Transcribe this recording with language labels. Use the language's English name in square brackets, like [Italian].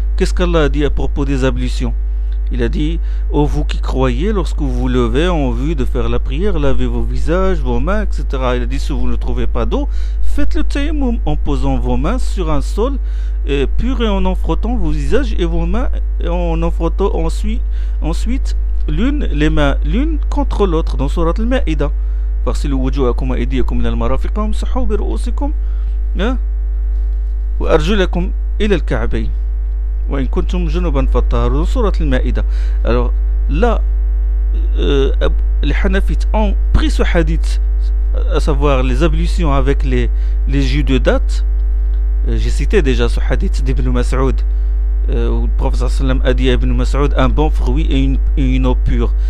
[French] Qu'est-ce qu'Allah a dit à propos des ablutions? Il a dit ô vous qui croyez, lorsque vous vous levez en vue de faire la prière, lavez vos visages, vos mains, etc. Il a dit, si vous ne trouvez pas d'eau, faites le tayammum en posant vos mains sur un sol pur et en frottant vos visages et vos mains, et en frottant ensuite les mains l'une contre l'autre dans surat al-Ma'ida. [Arabic] فاغسلوا وجوهكم وأيديكم من المرافق وامسحوا برؤوسكم وأرجلكم إلى الكعبين وإن كنتم جنبا فطهروا. سورة المائدة. [French] Alors là, les hanafites ont pris ce hadith, à savoir les ablutions avec les jus de date. J'ai cité déjà ce hadith d'Ibn Mas'ud, le prophète sallam a dit à Ibn Mas'ud, un bon fruit et une eau pure.